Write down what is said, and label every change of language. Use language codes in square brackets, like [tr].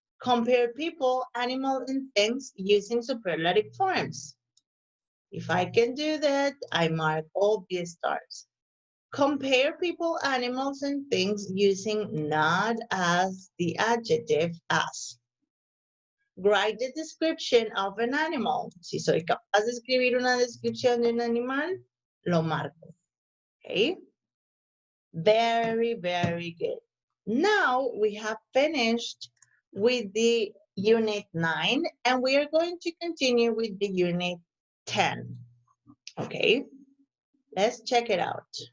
[en] Compare people, animals, and things using superlative forms. If I can do that, I mark all the stars. Compare people, animals, and things using not as the adjective as. Write the description of an animal. [es] Si soy capaz de escribir una descripción de un animal, lo marco. [en] Okay? Very, very good. Now we have finished with the unit 9 and we are going to continue with the unit 10. Okay, let's check it out.